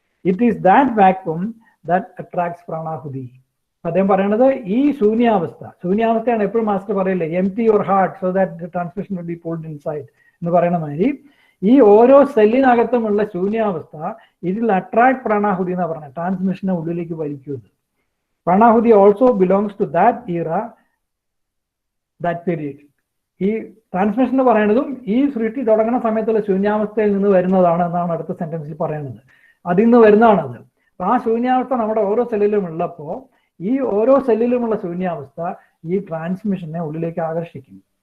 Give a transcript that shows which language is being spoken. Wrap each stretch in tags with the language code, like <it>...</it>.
<en>It is that vacuum that attracts pranahuti.</en> <ml>അദ്ദേഹം പറയണത് ഈ ശൂന്യാവസ്ഥയാണ്. എപ്പോഴും മാസ്റ്റർ പറയില്ലേ,</ml> <en>empty your heart so that the transmission will be pulled inside</en> <ml>എന്ന് പറയുന്ന മാതിരി ഈ ഓരോ സെല്ലിനകത്തുമുള്ള ശൂന്യാവസ്ഥ</ml> <en>it will attract pranahuti</en> <ml>എന്നാ പറഞ്ഞത്, ട്രാൻസ്മിഷനെ ഉള്ളിലേക്ക് വലിക്കുന്നത്.</ml> <en>pranahuti also belongs to that era, that period.</en> <ml>ഈ ട്രാൻസ്മിഷൻ എന്ന് പറയുന്നതും ഈ സൃഷ്ടി തുടങ്ങുന്ന സമയത്തുള്ള ശൂന്യാവസ്ഥയിൽ നിന്ന് വരുന്നതാണ് എന്നാണ് അടുത്ത സെന്റൻസിൽ പറയുന്നത്. അതിൽ നിന്ന് വരുന്നതാണത്. ആ ശൂന്യാവസ്ഥ നമ്മുടെ ഓരോ സെല്ലിലും ഉള്ളപ്പോൾ ഈ ഓരോ സെല്ലിലുമുള്ള ശൂന്യാവസ്ഥ ഈ ട്രാൻസ്മിഷനെ ഉള്ളിലേക്ക് ആകർഷിക്കും.</ml>